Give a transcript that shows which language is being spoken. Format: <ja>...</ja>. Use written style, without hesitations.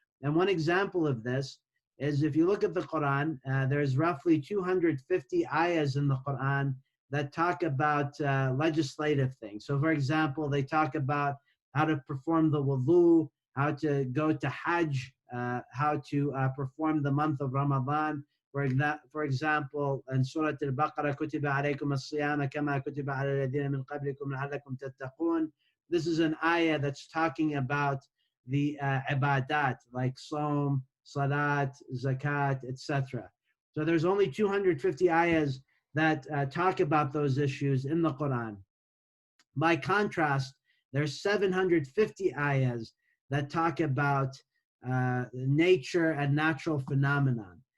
<en>And one example of this is if you look at the Quran, there's roughly 250 ayahs in the Quran that talk about legislative things. So for example, they talk about how to perform the wudu, how to go to Hajj, how to perform the month of Ramadan. For example, in Surah Al-Baqarah,</en> <ar>كُتِبَ عَلَيْكُمُ الصِّيَامَ كَمَا كُتِبَ عَلَى الَّذِينَ مِنْ قَبْلِكُمْ لَعَلَّكُمْ تَتَّقُونَ.</ar> <en>This is an ayah that's talking about the ibadat, like Saum, Salat, Zakat, etc. So there's only 250 ayahs that talk about those issues in the Quran. By contrast, there's 750 ayahs that talk about nature and natural phenomenon.</en>